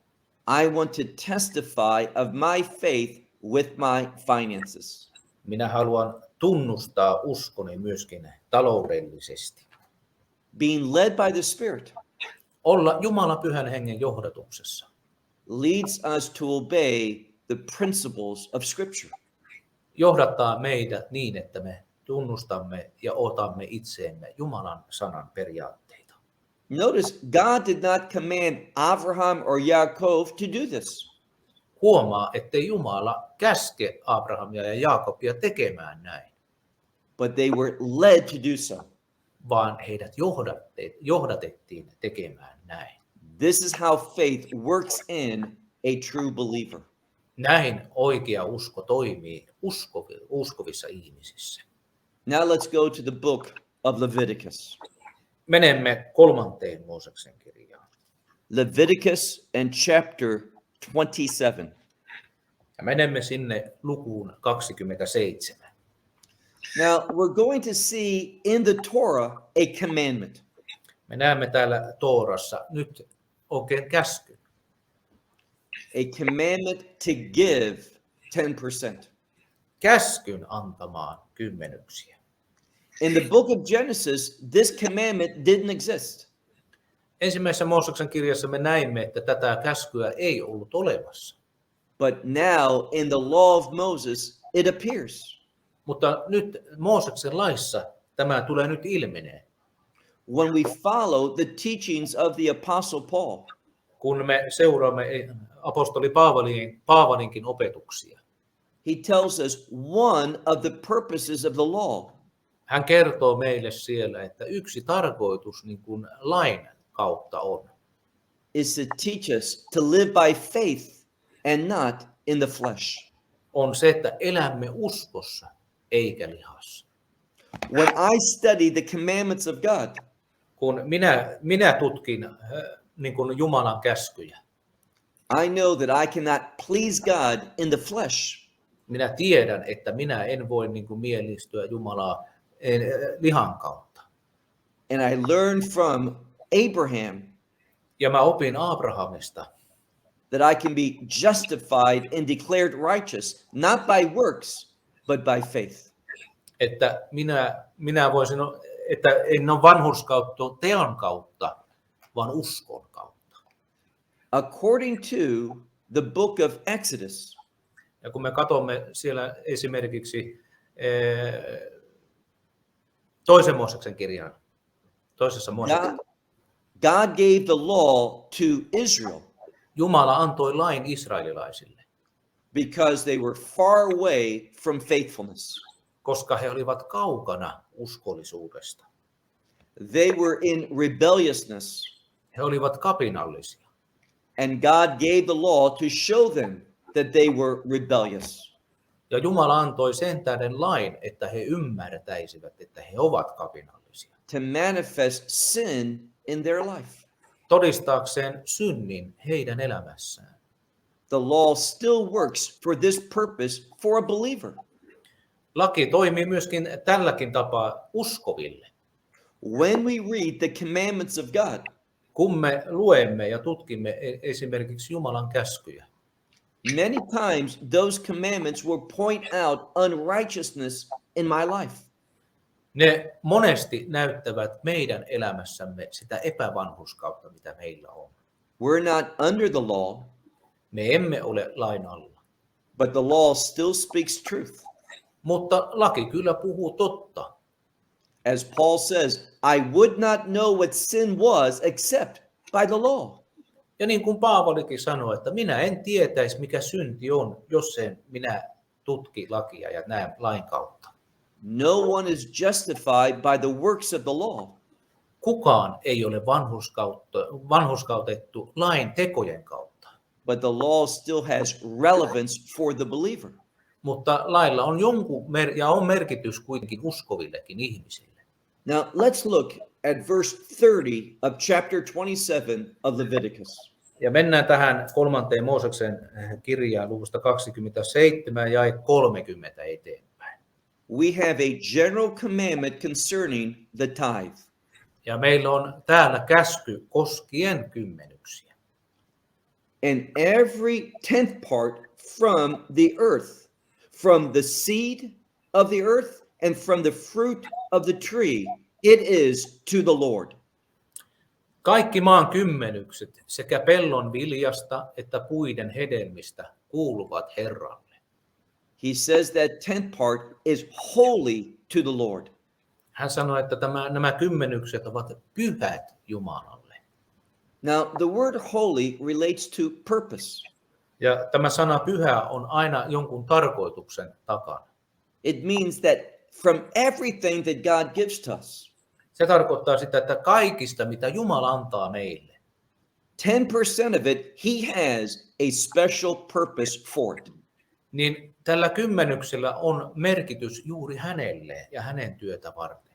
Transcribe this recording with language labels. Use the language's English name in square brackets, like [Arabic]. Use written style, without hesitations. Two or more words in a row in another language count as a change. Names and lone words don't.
[English] I want to testify of my faith with my finances. [Finnish] Minä haluan tunnustaa uskoni myöskin taloudellisesti. [English] Being led by the Spirit [Finnish] Olla Jumalan pyhän hengen johdatuksessa [English] leads us to obey the principles of Scripture. [Finnish] johdattaa meidät niin, että me tunnustamme ja otamme itseemme Jumalan sanan periaatteita. [English] Notice God did not command Abraham or Yaakov to do this. [Finnish] Huomaa, ettei Jumala käske Abrahamia ja Jaakobia tekemään näin, [English] But they were led to do so. [Finnish] vaan heidät johdatettiin tekemään näin. [English] This is how faith works in a true believer. [Finnish] Näin oikea usko toimii uskovissa ihmisissä. [English] Now let's go to the book of Leviticus. [Finnish] Menemme 3. Mooseksen kirjaan. [English] Leviticus and chapter 27. [Finnish] Ja menemme sinne lukuun 27. [English] Now we're going to see in the Torah a commandment. [Finnish] Me näemme täällä Toorassa nyt oikein käsky. [English] A commandment to give 10%. [Finnish] Käskyn antamaan kymmenyksiä. [English] In the book of Genesis, this commandment didn't exist. [Finnish] Ensimmäisessä Mooseksen kirjassa me näimme, että tätä käskyä ei ollut olemassa. [English] But now in the law of Moses, it appears. [Finnish] Mutta nyt Mooseksen laissa tämä tulee nyt ilmeneen. [English] When we follow the teachings of the Apostle Paul, [Finnish] Kun me seuraamme apostoli Paavalinkin opetuksia. [English] he tells us one of the purposes of the law [Finnish] Hän kertoo meille siellä, että yksi tarkoitus niin kuin lain kautta on. [English] is to teach us to live by faith and not in the flesh. [Finnish] On se, että elämme uskossa eikä lihassa. [English] When I study the commandments of God, [Finnish] Kun minä tutkin niin kuin Jumalan käskyjä, [English] I know that I cannot please God in the flesh. [Finnish] minä tiedän, että minä en voi niin kuin mielistyä Jumalaa lihan kautta. [English] And I learn from Abraham [Finnish] Ja mä opin Abrahamista, [English] that I can be justified and declared righteous, not by works, but by faith. [Finnish] että minä voisin, että en ole vanhurskautta teon kautta, vaan uskon kautta. [English] According to the book of Exodus, [Finnish] Ja kun me katsomme siellä esimerkiksi toisen Mooseksen kirjan, toisessa Mooseksen, [English] God gave the law to Israel [Finnish] Jumala antoi lain israelilaisille, [English] because they were far away from faithfulness. [Finnish] koska he olivat kaukana uskollisuudesta. [English] They were in rebelliousness, [Finnish] He olivat kapinallisia. [English] and God gave the law to show them that they were rebellious. [Finnish] Ja Jumala antoi sen tähden lain, että he ymmärtäisivät, että he ovat kapinallisia. [English] To manifest sin in their life. [Finnish] Todistaakseen synnin heidän elämässään. [English] The law still works for this purpose for a believer. [Finnish] Laki toimii myöskin tälläkin tapaa uskoville. [English] When we read the commandments of God, [Finnish] Kun me luemme ja tutkimme esimerkiksi Jumalan käskyjä, [English] many times those commandments will point out unrighteousness in my life. [Finnish] ne monesti näyttävät meidän elämässämme sitä epävanhurskautta, mitä meillä on. [English] We're not under the law, [Finnish] Me emme ole lain alla, [English] but the law still speaks truth. [Finnish] mutta laki kyllä puhuu totta. [English] As Paul says, I would not know what sin was except by the law. [Finnish] Ja niin kuin Paavalikin sanoi, että minä en tietäisi, mikä synti on, jos en minä tutki lakia ja näen lain kautta. [English] No one is justified by the works of the law, [Finnish] Kukaan ei ole vanhurskautettu lain tekojen kautta, [English] but the law still has relevance for the believer. [Finnish] mutta lailla on on merkitys kuitenkin uskovillekin ihmisille. [English] Now let's look at verse 30 of chapter 27 of Leviticus. [Finnish] Ja mennään tähän 3. Mooseksen kirjaan luvusta 27 ja 30 eteenpäin. [English] We have a general commandment concerning the tithe. [Finnish] Ja meillä on täällä käsky koskien kymmenyksiä. [English] And every 10th part from the earth, from the seed of the earth and from the fruit of the tree, it is to the Lord. [Finnish] Kaikki maan kymmenykset sekä pellon viljasta että puiden hedelmistä kuuluvat Herralle. [English] He says that 10th part is holy to the Lord. [Finnish] Hän sanoi, että nämä kymmenykset ovat pyhät Jumalalle. [English] Now, the word holy relates to purpose. [Finnish] Ja tämä sana pyhä on aina jonkun tarkoituksen takana. [English] It means that from everything that God gives to us, [Finnish] Se tarkoittaa sitä, että kaikista, mitä Jumala antaa meille, [English] 10% of it, he has a special purpose for it. [Finnish] niin tällä kymmenyksellä on merkitys juuri hänelle ja hänen työtä varten.